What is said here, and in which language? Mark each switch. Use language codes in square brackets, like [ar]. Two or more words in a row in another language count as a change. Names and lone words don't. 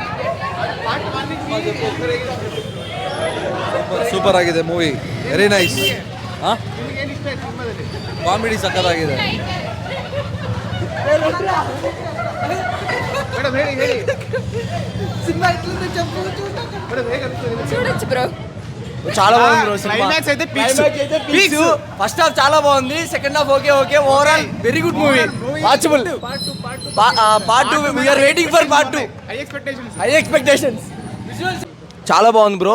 [kn] ಸೂಪರ್ ಆಗಿದೆ ಮೂವಿ, [en] very nice. [kn] ನಿಮಗೆ ಏನು ಇಷ್ಟ ಆಯ್ತು ಸಿನಿಮಾದಲ್ಲಿ? ಕಾಮಿಡಿ ಸಕ್ಕತ್ತಾಗಿದೆ. ಮೇಡಮ್ ಹೇಳಿ ಮೇಡಮ್ ಹೇಗೆ ಅನಿಸ್ತು? [te] చూడొచ్చు బ్రో. చాలా బాగుంది బ్రో. క్లైమాక్స్ అయితే [en] peaks. first half చాలా బాగుంది, second half okay. overall very good movie, watchable. part 2 we are waiting for part 2. high expectations. [te] చాలా బాగుంది బ్రో.